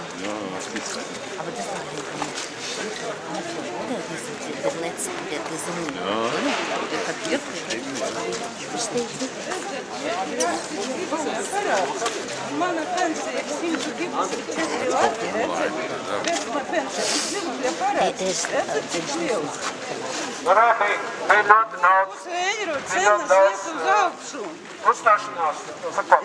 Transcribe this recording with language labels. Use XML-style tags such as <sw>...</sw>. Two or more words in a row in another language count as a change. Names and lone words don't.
<de>Ja, was gibt's denn? Aber das war oder der letzte, der gesungen hat, oder? Der hat wirklich. Ich verstehe nicht.</de> <lv>Mana pensija, 124 lati, vecuma pensija, pie parāds. Varētu būt ļoti daudz. Eiro cenas iet uz augšu. Uzstāšanās, sakot,</lv>